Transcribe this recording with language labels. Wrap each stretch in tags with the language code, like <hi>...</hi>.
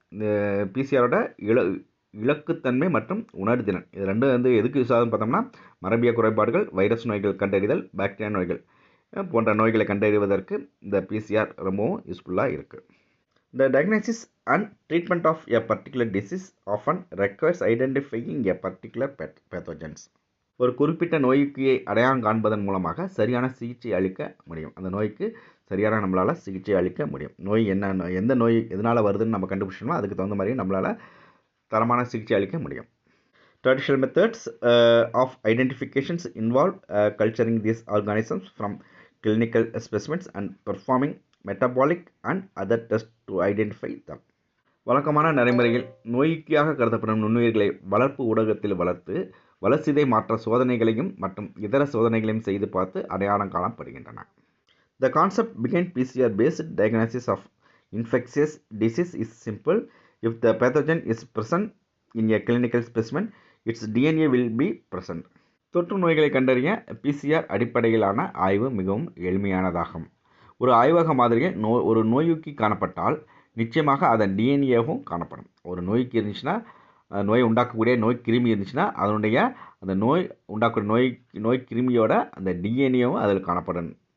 <ta>இந்த பிசிஆரோட இலக்குத்தன்மை மற்றும் உணர்திறன் இது ரெண்டும் எதுக்கு யூஸ் ஆகுதுன்னு பார்த்தோம்னா மரபிய குறைபாடுகள், வைரஸ் நோய்கள் கண்டறிதல், பாக்டீரியா நோய்கள் போன்ற நோய்களை கண்டறிவதற்கு இந்த பிசிஆர் ரொம்பவும் யூஸ்ஃபுல்லாக இருக்குது.</ta> <en>The diagnosis and treatment of a particular disease often requires identifying a particular pathogens.</en> <ta>ஒரு குறிப்பிட்ட நோய்க்கு அடையாளம் காண்பதன் மூலமாக சரியான சிகிச்சை அளிக்க முடியும். அந்த நோய்க்கு சரியான நம்மளால் சிகிச்சை அளிக்க முடியும். நோய் என்ன, எந்த நோய் எதனால் வருதுன்னு நம்ம கண்டுபிடிச்சோம்னா அதுக்கு தகுந்த மாதிரி நம்மளால் தரமான சிகிச்சை அளிக்க முடியும்.</ta> <en>Traditional methods of identifications involve culturing these organisms from clinical specimens and performing metabolic and other tests to identify them.</en> <ta>வழக்கமான நடைமுறையில் நோய்க்காக கருதப்படும் நுண்ணுயிர்களை வளர்ப்பு ஊடகத்தில் வளர்த்து வளர்சிதை மாற்ற சோதனைகளையும் மற்றும் இதர சோதனைகளையும் செய்து பார்த்து அடையாளம் காணப்படுகின்றன.</ta> <en>The concept behind PCR based diagnosis of infectious disease is simple. If the pathogen is present in a clinical specimen, its DNA will be present.</en> <ta>தொற்று நோய்களை கண்டறிய பிசிஆர் அடிப்படையிலான ஆய்வு மிகவும் எளிமையானதாகும். ஒரு ஆய்வக மாதிரியில் ஒரு நோய்க்கு காணப்பட்டால் நிச்சயமாக அதன் டிஎன்ஏவும் காணப்படும். ஒரு நோய்க்கு இருந்துச்சுன்னா, நோய் உண்டாக்கக்கூடிய நோய் கிருமி இருந்துச்சுன்னா அதனுடைய அந்த நோய் உண்டாக்கக்கூடிய நோய் கிருமியோட அந்த டிஎன்ஏவும் அதில் காணப்படும்.</ta>